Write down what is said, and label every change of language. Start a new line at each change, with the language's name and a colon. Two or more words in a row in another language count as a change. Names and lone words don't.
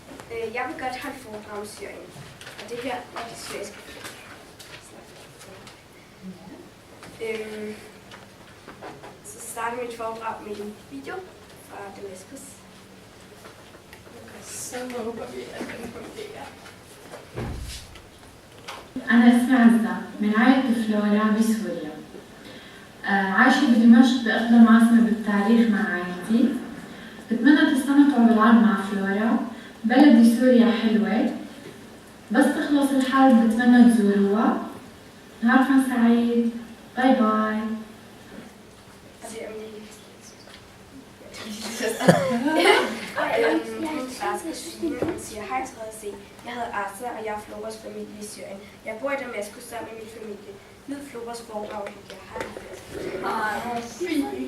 Danish: Jeg vil godt holde foredrag om Syrien, og det her er det syriske. Så starter mit foredrag med en video fra Damaskus. Så håber vi, at den fungerer.
Arabic: أنا اسمي عزة من عائلة فلورا بسوريا. عايشة بدمشق بأقدم عاصمة بالتاريخ مع عائلتي. بتمنى تستمتعوا بالعرض مع فلورا. بلدي سوريا حلوة، بس تخلص الحرب بتمنى تزوروها. نهاركم سعيد، باي باي.
Danish: Siger hej til C. Jeg hedder Asa, og jeg er Floras familie i Syrien. Jeg bor i Damaskus sammen med min familie. Nyd Floras foredrag, og jeg har det fint.